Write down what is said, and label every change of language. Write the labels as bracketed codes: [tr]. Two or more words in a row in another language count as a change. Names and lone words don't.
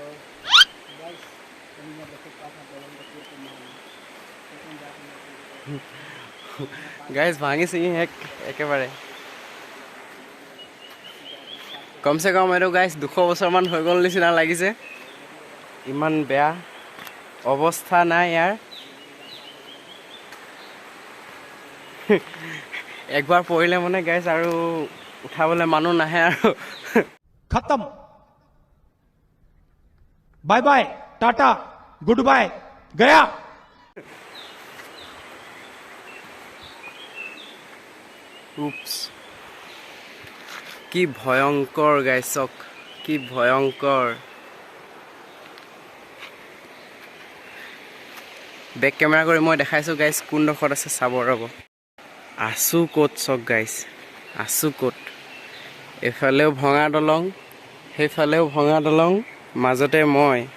[as] গাইছ ভাঙি চিঙি একেবাৰে কমচে কম এইটো গাইছ 200 বছৰমান হৈ গ'ল নিচিনা লাগিছে ইমান বেয়া অৱস্থা নাই ইয়াৰ একবাৰ পৰিলে মানে গাইছ আৰু উঠাবলৈ মানুহ নাহে আৰু [hi] खत्म [en] bye bye tata good bye [hi] गया [as] উপস কি ভয়ংকৰ গাইছক কি ভয়ংকৰ [en] back camera [as] কৰি মই দেখাইছোঁ গাইছ কোনডোখৰত আছে চাব ৰ'ব আছোঁ ক'ত চক গাইছ আছোঁ ক'ত এফালেও ভঙা দলং সেইফালেও ভঙা দলং মাজতে মই